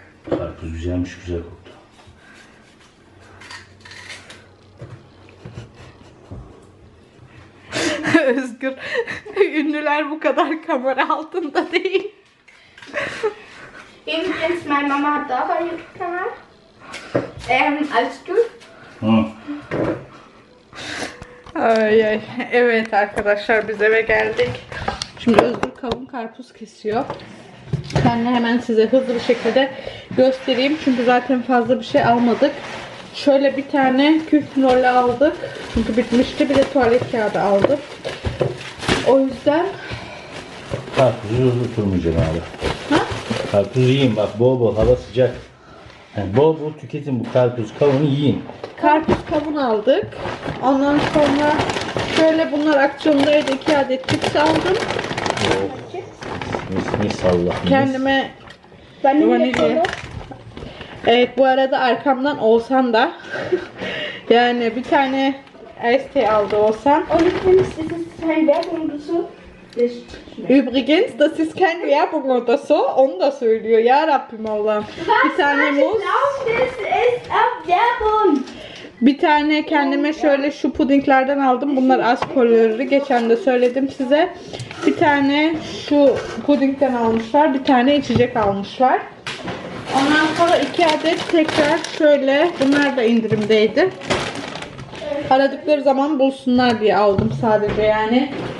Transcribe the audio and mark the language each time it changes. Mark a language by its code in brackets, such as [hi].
[tr] Karpuz güzelmiş, güzel koktu. Özgür, ünlüler bu kadar kamera altında değil. [de] Übrigens, meine Mama hat auch einen YouTube-Kanal. Als du. Hı. Ay ay. [tr] Evet arkadaşlar, biz eve geldik. Şimdi Özgür kavun karpuz kesiyor. Ben de hemen size hızlı bir şekilde göstereyim. Çünkü zaten fazla bir şey almadık. Şöyle bir tane küfnole aldık. Çünkü bitmişti. Bir de tuvalet kağıdı aldım. O yüzden Karpuzu tutmayacağım abi. ha? Karpuz yiyin bak, bol bol, hava sıcak. Yani bol bol tüketin bu karpuz, kavunu yiyin. Karpuz kavun aldık. Ondan sonra şöyle bunlar aksiyondaydı. 2 adet cips aldım. Mis Allah. Kendime Vanilya vanilya. kola. Evet, bu arada arkamdan Oğuzhan da yani bir tane Ice tea aldı Oğuzhan. [de] Und übrigens, das ist kein Werbung oder so. Das schmeckt. Übrigens, das ist kein Werbung oder so. [tr] Onu da söylüyor. Ya Rabbim Allah'ım. Bir tane [de] Ich [tr] muz. [de] glaube, das ist auch Werbung. [tr] Bir tane kendime şöyle şu pudinglerden aldım. Bunlar az kalorili. Geçen de söyledim size. Bir tane şu pudingden almışlar. Bir tane içecek almışlar. Ondan sonra 2 adet tekrar şöyle. Bunlar da indirimdeydi. Aradıkları zaman bulsunlar diye aldım sadece yani.